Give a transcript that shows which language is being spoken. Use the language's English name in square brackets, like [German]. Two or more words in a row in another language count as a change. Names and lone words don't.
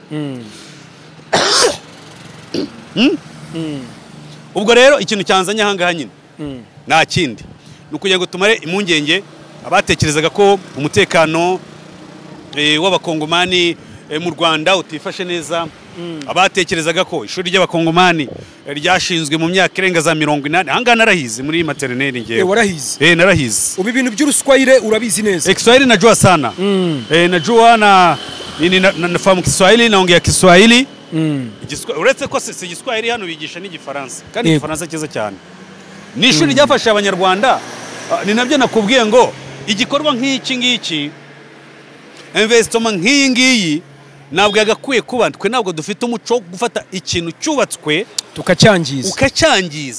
[Kinyarwanda] Ubwo rero ikintu cyanzanye ahangaha nyine nta kindi, ni ukugira ngo tumare impungenge abatekerezaga ko umutekano w'abakongomani mu Rwanda utifashe neza, abatekerezaga ko ishuri ry'abakongomani ryashinzwe mu myaka irenga za 40. Ahangaha narahize muri maternelle ngewe. Warahize? Narahize. Ubu ibintu by'uruswahili urabizi neza? [Swahili] Kiswahili najua sana. Najua na nafahamu Kiswahili, naongea Kiswahili. [Kinyarwanda] Uretse ko si Igiswahili hano bigisha n'Igifaransa, kandi Igifaransa cyiza cyane. Ni ishuri ryafasha abanyarwanda. Ni nabyo nakubwiye ngo igikorwa nk'iki ngiki, investment nk'iyi ngiyi ntabwo yagakwiye kuba, twe ntabwo dufite umuco wo gufata ikintu cyubatswe ukacyangiza.